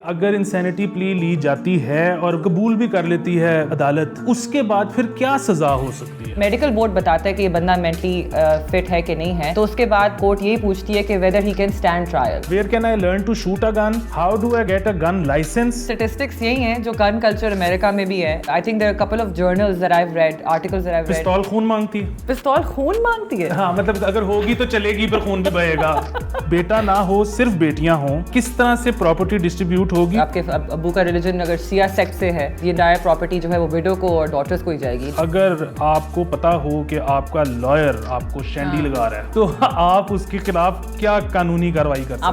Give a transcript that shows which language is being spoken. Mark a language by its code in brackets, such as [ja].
[ur] اگر انسینٹی پلی لی جاتی ہے اور قبول بھی کر لیتی ہے عدالت, اس کے بعد پھر کیا سزا ہو سکتی ہے؟ میڈیکل بورڈ بتاتا ہے کہ یہ بندہ مینٹلی فٹ ہے کہ نہیں ہے, تو اس کے بعد کورٹ یہی پوچھتی ہے کہ [en] whether he can stand trial. Where can I learn to shoot a gun? How do I get a gun license? [ur] Statistics یہی ہیں جو گن کلچر امریکہ میں بھی ہے. [en] I think there are a couple of journals that I've read, articles that I've read. [ur] پستول خون مانگتی ہے. پستول خون مانگتی ہے؟ ہاں, مطلب اگر ہوگی تو چلے گی پر خون بھی بہے گا. بیٹا نہ ہو, صرف بیٹیاں ہوں, کس طرح سے پراپرٹی ڈسٹریبیوٹ ہوگی؟ آپ کے ابو کا ریلیجن اگر سیاہ سیکٹ سے ہے, یہ انٹائر پراپرٹی جو ہے وہ ویڈو کو اور ڈاٹرز کو ہی جائے گی. اگر آپ کو پتا ہو کہ آپ کا لائر آپ کو شینڈی لگا رہا ہے تو آپ اس کے خلاف کیا قانونی کارروائی کر سکتے ہیں؟